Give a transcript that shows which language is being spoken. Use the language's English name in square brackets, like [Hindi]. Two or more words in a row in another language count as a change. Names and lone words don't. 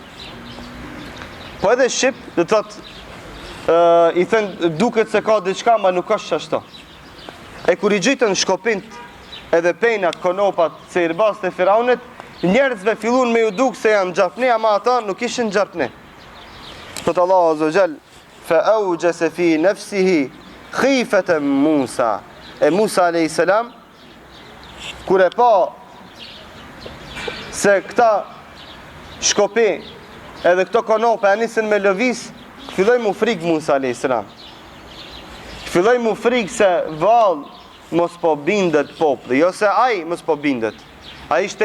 [Albanian] Po edhe Shqip, dhe të thotë, i thënë duket se ka diçka, ma nuk është qashto. E kur i gjitën shkopint edhe penat, konopat, sihirbazët e Firaunit, njerëzve fillun me ju duk se janë gjarpne, ama ata nuk ishin gjarpne. Thotë [Arabic] الله عز وجل, فأوجس في نفسه خيفة موسى. [Albanian] E Musa a.s. kur e pa se këta shkopi edhe këto konope e nisën me lëviz, filloj mu frikë Musa a.s. Filloj mu frikë se val mos po bindet popli, jo se aj mos po bindet.